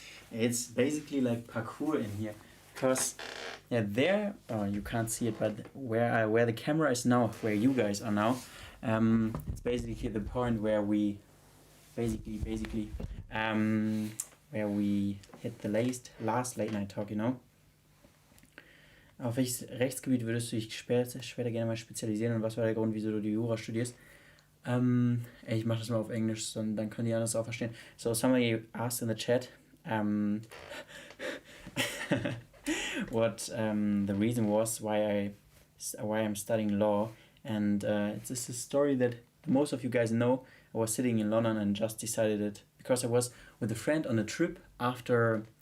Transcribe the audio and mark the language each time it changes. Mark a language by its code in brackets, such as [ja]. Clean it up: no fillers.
[en] It's basically like parkour in here, because there, you can't see it, but where the camera is now, where you guys are now, it's basically the point where we basically where we hit the last late night talk, you know. [de] Auf welches Rechtsgebiet würdest du dich später gerne mal spezialisieren und was war der Grund, wieso du die Jura studierst? Ich mache das mal auf Englisch, dann können die anderen das auch verstehen. [en] So somebody asked in the chat what the reason was why I'm studying law, and it's a story that most of you guys know. I was sitting in London and just decided it because I was with a friend on a trip after...